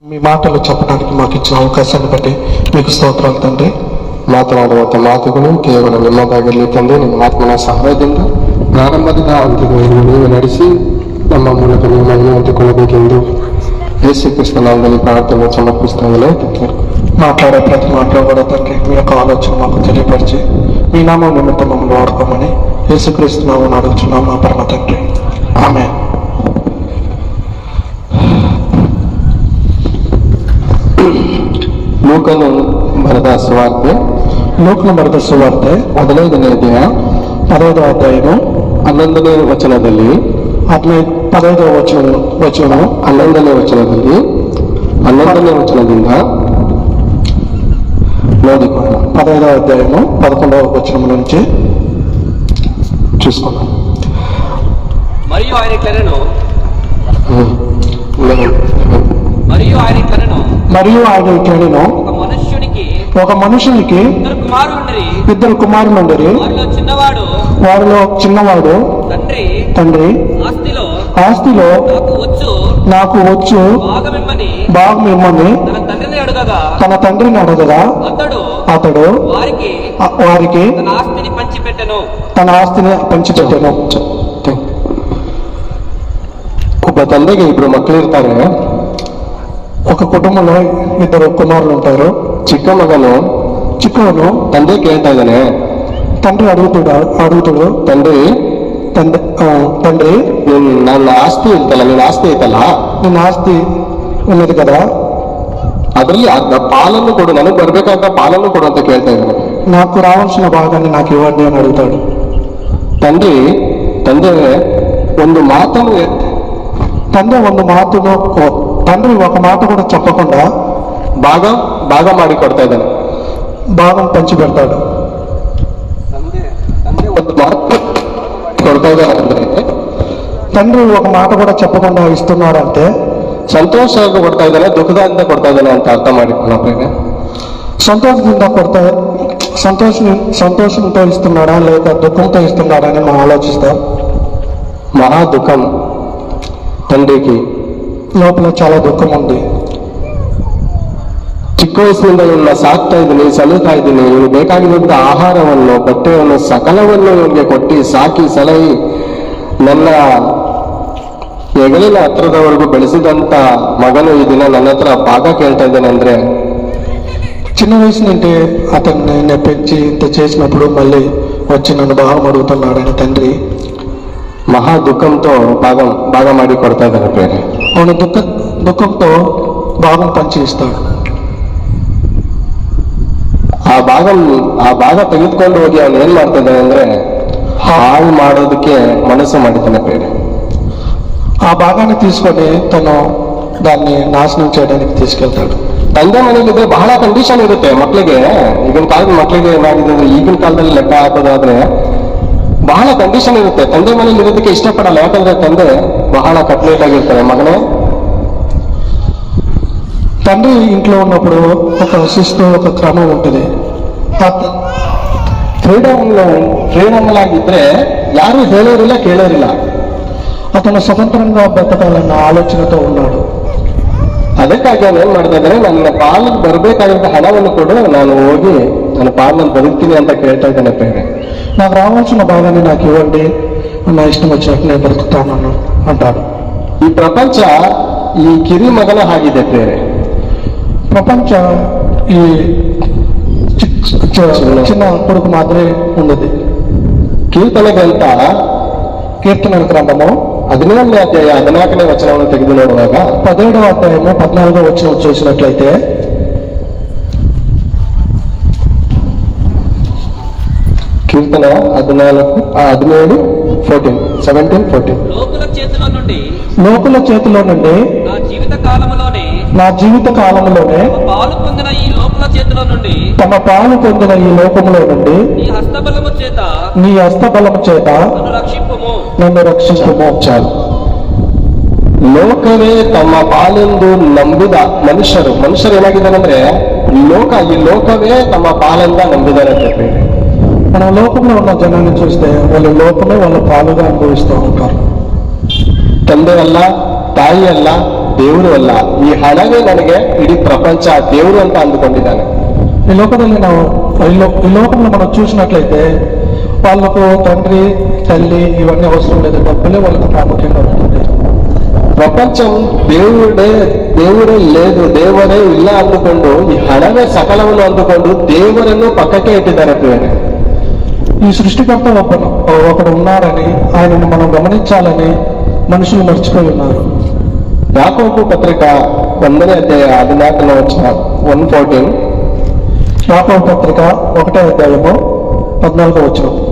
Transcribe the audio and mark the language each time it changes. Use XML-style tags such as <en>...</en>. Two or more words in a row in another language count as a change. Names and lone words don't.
<te>మీ మాటలు చెప్పడానికి మాకు ఇచ్చిన అవకాశాన్ని బట్టి మీకు ಸ್ತೋತ್ರಗಳು తండ్రి.</te> <kn>ಮಾತನಾಡುವಂಥ ಮಾತುಗಳು ಕೇವಲ ನಿಮ್ಮದಾಗಿರಲಿ ತಂದೆ. ನಿಮ್ಮ ಆತ್ಮನ ಸಹಾಯದಿಂದ ಪ್ರಾರಂಭದಿಂದ ಅಂತ್ಯದವರೆಗೂ ನೀವು ನಡೆಸಿ ನಮ್ಮ ಮೂಲಕ ನೀವು ಮಹಿಮೆ ಹೊಂದಿಕೊಳ್ಳಬೇಕೆಂದು ಯೇಸು ಕ್ರಿಸ್ತ ನಾಮದಲ್ಲಿ ಪ್ರಾರ್ಥನೆ ಸಮರ್ಪಿಸ್ತಾ ಇದ್ದೇನೆ.</kn> <te>మాట్లాడే ప్రతి మాటలో కూడా తండ్రి మీ యొక్క ఆలోచన మాకు తెలియపరిచి మీ నామం నిమిత్తం మమ్మల్ని వాడుకోమని యేసుక్రీస్తు నామమున అడుగుచున్నాం మా పరమ తండ్రి. ఆమేన్.</te> <kn>ಲೂಕನು ಬರೆದ ಸುವಾರ್ತೆ ಲೂಕನು ಬರೆದ ಸುವಾರ್ತೆ 15ನೇ ಅಧ್ಯಾಯ</kn> <te>15వ అధ్యాయము</te> <kn>11ನೇ ವಚನದಲ್ಲಿ 15వ ವಚನ 11ನೇ ವಚನದಿಂದ ನೋಡಿಕೊಳ್ಳೋಣ.</kn> <te>15వ అధ్యాయము 11వ వచనం నుంచి చూసుకున్నాం. మరియు ఆయన ఇట్లనెను ఒక మనుషునికి ఇద్దరు కుమారులుండిరి. వారిలో చిన్నవాడు తండ్రి ఆస్తిలో నాకు వచ్చు భాగమిమ్మని తన తండ్రిని అడగగా అతడు వారికి తన ఆస్తిని పంచిపెట్టెను.</te> <kn>ಒಬ್ಬ ತಂದೆಗೆ ಇಬ್ರು ಮಕ್ಕಳು ಇರ್ತಾರೆ.</kn> <te>ఒక కుటుంబంలో ఇద్దరు కుమారులు ఉంటారు.</te> <kn>ಚಿಕ್ಕವನು ತಂದೆ ಕೇಳ್ತಾ ಇದ್ದಾನೆ.</kn> <te>తండ్రి అడుగుతాడు</te> <kn>ತಂದೆ ನನ್ನ ಆಸ್ತಿ ಇರ್ತಲ್ಲ, ನಿನ್ನ ಆಸ್ತಿ ಐತಲ್ಲ, ನಿನ್ನ ಆಸ್ತಿ</kn> <te>ఉన్నది కదా,</te> <kn>ಅದ್ರಲ್ಲಿ ಪಾಲನ್ನು ಕೊಡು, ನನಗೆ ಬರ್ಬೇಕಾದ ಪಾಲನ್ನು ಕೊಡು ಅಂತ ಕೇಳ್ತಾ ಇದ್ದಾನೆ.</kn> <te>నాకు రావాల్సిన భాగాన్ని నాకు ఇవ్వండి అని అడుగుతాడు.</te> <kn>ತಂದೆ ಒಂದು</kn> <te>తండ్రి ఒక మాట కూడా చెప్పకుండా</te> <kn>ಭಾಗ ಮಾಡಿ ಕೊಡ್ತಾ ಇದ್ದಾನೆ.</kn> <te>భాగం పంచి పెడతాడు.</te> <kn>ಒಂದು ಮಾತು ಕೊಡ್ತಾ ಇದ್ದಾನೆ ಅಂದ್ರೆ</kn> <te>తండ్రి ఒక మాట కూడా చెప్పకుండా ఇస్తున్నాడంటే</te> <kn>ಸಂತೋಷವಾಗಿ ಕೊಡ್ತಾ ಇದ್ದಾನೆ, ದುಃಖದಿಂದ ಕೊಡ್ತಾ ಇದ್ದಾನೆ ಅಂತ ಅರ್ಥ ಮಾಡಿಕೊಳ್ಳೋಣ.</kn> <te>సంతోషంతో ఇస్తున్నాడా లేదా దుఃఖంతో ఇస్తున్నాడా అని మనం ఆలోచిస్తాం. మహా దుఃఖం తండ్రికి, లోపల చాలా దుఃఖం ఉంది.</te> <kn>ಚಿಕ್ಕ ವಯಸ್ಸಿನಿಂದ ಇವನ್ನ ಸಾಕ್ತಾ ಇದ್ದೀನಿ, ಸಲುತ್ತಾ ಇದ್ದೀನಿ, ಇವನು ಬೇಕಾಗಿರುವಂತ ಆಹಾರವನ್ನು, ಬಟ್ಟೆಯನ್ನು, ಸಕಲವನ್ನು ಇವನಿಗೆ ಕೊಟ್ಟು ಸಾಕಿ ಸಲಹಿ ನನ್ನ ಹೆಗಲಿನ ಹತ್ರದವರೆಗೂ ಬೆಳೆಸಿದಂತ ಮಗನು ಈ ದಿನ ನನ್ನ ಹತ್ರ ಭಾಗ ಕೇಳ್ತಾ ಇದ್ದಾನೆ ಅಂದ್ರೆ,</kn> <te>చిన్న వయసు నుండి అతన్ని పెంచి ఇంత చేసినప్పుడు మళ్ళీ వచ్చి నన్ను భాగం అడుగుతున్నాడని తండ్రి మహా దుఃఖంతో భాగం</te> <kn>ಮಾಡಿ ಕೊಡ್ತಾ ಇದ್ದಾನೆ. ಬೇರೆ</kn> <te>ಅವನು దుఃఖంతో భాగం పంచి ఇస్తాడు.</te> <kn>ಆ ಭಾಗ ತೆಗೆದುಕೊಂಡು ಹೋಗಿ ಅವನು ಏನ್ ಮಾಡ್ತಾ ಇದ್ದಾನೆ ಅಂದ್ರೆ ಹಾಳು ಮಾಡೋದಕ್ಕೆ ಮನಸ್ಸು ಮಾಡಿದ್ದಾನೆ. ಬೇರೆ</kn> <te>ఆ భాగాన్ని తీసుకొని తను దాన్ని నాశనం చేయడానికి తీసుకెళ్తాడు.</te> <kn>ತಂದೆ ಮನೆಯಲ್ಲಿದ್ರೆ ಬಹಳ ಕಂಡೀಷನ್ ಇರುತ್ತೆ ಮಕ್ಕಳಿಗೆ. ಈಗಿನ ಕಾಲದ ಮಕ್ಕಳಿಗೆ ಏನಾಗಿದೆ ಅಂದ್ರೆ, ಈಗಿನ ಕಾಲದಲ್ಲಿ ಲೆಕ್ಕ ಹಾಕೋದಾದ್ರೆ ಬಹಳ ಕಂಡೀಷನ್ ಇರುತ್ತೆ. ತಂದೆ ಮನೇಲಿ ಇರೋದಕ್ಕೆ ಇಷ್ಟಪಡಲ್ಲ, ಯಾಕಂದ್ರೆ ತಂದೆ ಬಹಳ ಕಟ್ಲೇಟ್ ಆಗಿರ್ತಾರೆ. ಮಗನೇ,</kn> <te>తండ్రి ఇంట్లో ఉన్నప్పుడు ఒక శిస్తు, ఒక క్రమం ఉంటుంది.</te> <kn>ಫ್ರೀಡಮ್ ಆಗಿದ್ರೆ ಯಾರು ಹೇಳೋರಿಲ್ಲ, ಕೇಳೋರಿಲ್ಲ.</kn> <te>అతను స్వతంత్రంగా బ్రతకాలన్న ఆలోచనతో ఉన్నాడు.</te> <kn>ಅದಕ್ಕಾಗಿ ಅವನು ಏನ್ ಮಾಡ್ತಾ ಇದ್ದಾನೆ, ನನ್ನ ಪಾಲಿಗೆ ಬರ್ಬೇಕಾದಂತ ಹಣವನ್ನು ಕೊಡು, ನಾನು ಹೋಗಿ ನನ್ನ ಪಾಲನ್ನು ಬದುಕ್ತೀನಿ ಅಂತ ಕೇಳ್ತಾ ಇದ್ದಾನೆ. ಬೇರೆ</kn> <te>నాకు రావాల్సిన భాగాన్ని నాకు ఇవ్వండి, నా ఇష్టం వచ్చినట్టు నేను బ్రతుకుతాను అంటాడు. ఈ ప్రపంచ ఈ</te> <kn>ಕಿರಿ ಮಗನ ಹಾಗಿದೆ. ಬೇರೆ</kn> <te>ప్రపంచ ఈ చిన్న కొడుకు మాత్రమే ఉన్నది. కీర్తనల గ్రంథము</te> <kn>17ನೇ ಅಧ್ಯಾಯ 14ನೇ ವಚನವನ್ನು ತೆಗೆದು ನೋಡುವಾಗ</kn> <te>17వ అధ్యాయము 14వ వచనం చూసినట్లయితే, కీర్తన 17:14 లోకుల చేతిలో నుండి నా జీవిత కాలములోనే తమ పాలు పొందిన ఈ లోకములో నుండి నీ హస్తబలము చేత నన్ను రక్షించుము. చాలు.</te> <kn>ಲೋಕವೇ ತಮ್ಮ ಪಾಲೆಂದು ನಂಬಿದ ಮನುಷ್ಯರು ಏನಾಗಿದ್ದಾರೆ ಅಂದ್ರೆ, ಈ ಲೋಕವೇ ತಮ್ಮ ಪಾಲೆಂದ ನಂಬಿದ್ದಾರೆ ಅಂತ ಹೇಳಿ.</kn> <te>మన లోకంలో ఉన్న జనాన్ని చూస్తే వాళ్ళ లోకమే వాళ్ళ పాలుగా అనుభవిస్తూ ఉంటారు.</te> <kn>ತಂದೆ ಅಲ್ಲ, ತಾಯಿ ಅಲ್ಲ, ದೇವರು ಅಲ್ಲ, ಈ ಹಣವೇ ನನಗೆ</kn> <te>ఇడీ ప్రపంచ దేవుడు</te> <kn>ಅಂತ ಅಂದುಕೊಂಡಿದ್ದಾನೆ.</kn> <te>ఈ లోకంలో ఈ లోకంలో మనం చూసినట్లయితే వాళ్ళకు తండ్రి తల్లి ఇవన్నీ అవసరం లేదు, డబ్బులే వాళ్ళకి ప్రాముఖ్యంగా ఉంటుంది. ప్రపంచం దేవుడే లేదు,</te> <kn>ದೇವರೇ ಇಲ್ಲ ಅಂದುಕೊಂಡು ಈ ಹಣವೇ ಸಕಲವನ್ನು ಅಂದುಕೊಂಡು ದೇವರನ್ನು ಪಕ್ಕಕ್ಕೆ ಇಟ್ಟಿದ್ದಾರೆ ಪ್ರಿಯರೇ.</kn> <te>ఈ సృష్టికర్త ఒకడు ఉన్నాడని ఆయనను మనం గమనించాలని మనుషులు మర్చిపోయి ఉన్నారు. యాకోబు పత్రిక 1వ అధ్యాయం 14వ వచనం 1:14. యాకోబు పత్రిక 1వ అధ్యాయము 14వ వచనం.</te>